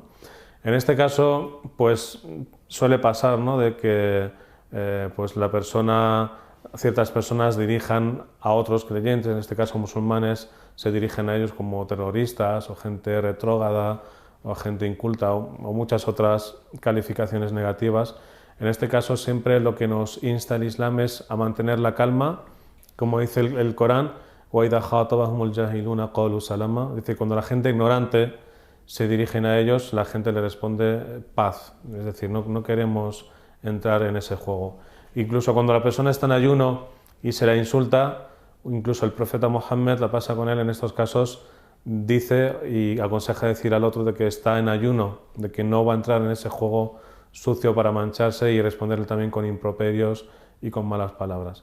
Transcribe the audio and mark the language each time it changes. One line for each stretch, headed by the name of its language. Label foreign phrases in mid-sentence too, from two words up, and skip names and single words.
Spanish: En este caso pues suele pasar, ¿no?, de que pues ciertas personas dirijan a otros creyentes, en este caso musulmanes, se dirigen a ellos como terroristas o gente retrógrada o gente inculta o muchas otras calificaciones negativas. En este caso siempre lo que nos insta el Islam es a mantener la calma, como dice el Corán,
Arabic: وَإِذَا خَاطَبَهُمُ الْجَاهِلُونَ قَالُوا سَلَامًا,
Spanish: dice, cuando la gente ignorante se dirigen a ellos, la gente le responde paz, es decir, no queremos entrar en ese juego. Incluso cuando la persona está en ayuno y se la insulta, incluso el profeta Mohammed, la pasa con él en estos casos, dice y aconseja decir al otro de que está en ayuno, de que no va a entrar en ese juego sucio para mancharse y responderle también con improperios y con malas palabras.